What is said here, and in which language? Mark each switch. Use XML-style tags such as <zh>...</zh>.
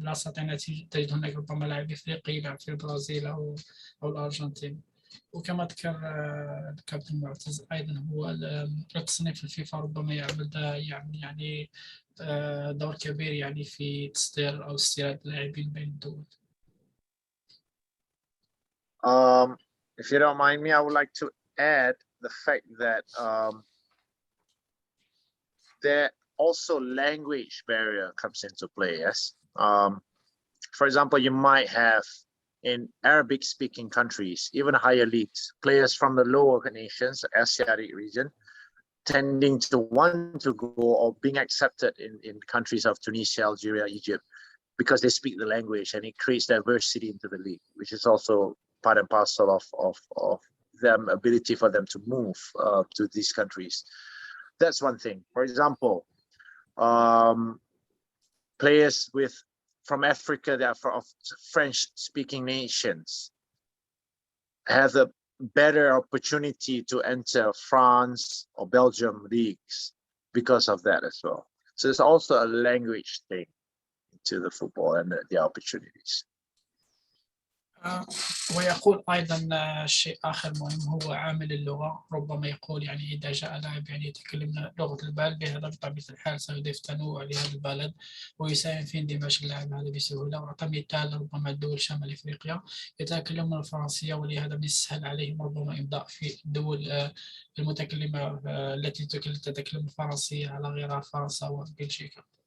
<ar>لا تستطيع تجد هناك ربما لاعب إفريقي يلعب في البرازيل أو الأرجنتين. وكما ذكر الكابتن معتز أيضا هو التصنيف الفيفا ربما يعمل يعني دور كبير يعني في تصدير أو استيراد اللاعبين بين الدول.</ar> <en>If you don't mind me, I would like to add the fact that there also language barrier comes into play. Yes. For example, you might have in Arabic-speaking countries, even higher leagues, players from the lower nations, Asiatic region, tending to want to go or being accepted in countries of Tunisia, Algeria, Egypt, because they speak the language, and it creates diversity into the league, which is also part and parcel of them ability for them to move to these countries. That's one thing. For example, players from Africa that are of French-speaking nations have a better opportunity to enter France or Belgium leagues because of that as well. So it's also a language thing to the football and the opportunities.</en> <ar>ويقول أيضا شيء آخر مهم هو عامل اللغة. ربما يقول يعني إذا جاء لاعب يعني يتكلم لغة البلد بهذا بطبيعة الحال سيضيف تنوع لهذا البلد ويساهم في اندماج اللاعب هذا بسهولة. وأعطى مثال ربما الدول شمال أفريقيا يتكلمون الفرنسية، ولهذا من السهل عليهم ربما إمضاء في الدول المتكلمة التي تتكلم الفرنسية على غير فرنسا وبلجيكا.</ar>